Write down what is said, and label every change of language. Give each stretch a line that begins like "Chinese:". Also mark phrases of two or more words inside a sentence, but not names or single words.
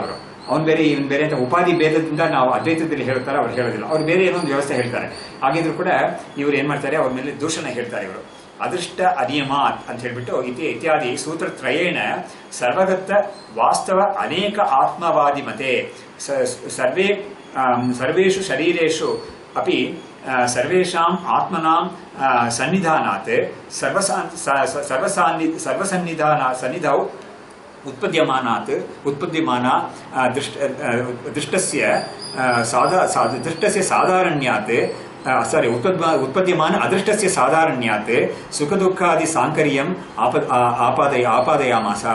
Kannada: ಅವರು ಅವ್ನು ಬೇರೆ ಇವನ್ ಬೇರೆ ಅಂತ ಉಪಾಧಿ ಭೇದದಿಂದ ನಾವು ಅದ್ವೈತದಲ್ಲಿ ಹೇಳ್ತಾರೆ, ಅವ್ರು ಹೇಳೋದಿಲ್ಲ. ಅವ್ರು ಬೇರೆ ಏನೋ ಒಂದು ವ್ಯವಸ್ಥೆ ಹೇಳ್ತಾರೆ. ಹಾಗಿದ್ರು ಕೂಡ ಇವ್ರು ಏನ್ ಮಾಡ್ತಾರೆ, ಅವ್ರ ಮೇಲೆ ದೂಷಣ ಹೇಳ್ತಾರೆ.
Sanskrit: ಇವರು ಅದೃಷ್ಟ ಅನಿಯಮಾತ್
Kannada: ಅಂತ ಹೇಳ್ಬಿಟ್ಟು
Sanskrit: ಇತ್ಯಾದಿ ಸೂತ್ರತ್ರಯೇಣ ಸರ್ವಗತ ವಾಸ್ತವ ಅನೇಕ ಆತ್ಮವಾದಿ ಮತೆ ಸರ್ವೇಷು ಶರೀರೇಷು ಅಪಿ ಸರ್ವೇಷಾಂ ಆತ್ಮನಾಂ ಸನ್ನಿಧಾನಾತ್ ಸನ್ನಿಧೌ ಉತ್ಪದ್ಯಮಾನ ದೃಷ್ಟಸ್ಯ ಸಾಧಾರಣ್ಯಾತ್ ಉತ್ಪದ್ಯಮಾನ ಅದೃಷ್ಟಸ್ಯ ಸಾಧಾರಣ್ಯಾತ್ ಸುಖ ದುಃಖಾದಿ ಸಾಂಕರ್ಯಂ ಆಪಾದಯಾಮಾಸ.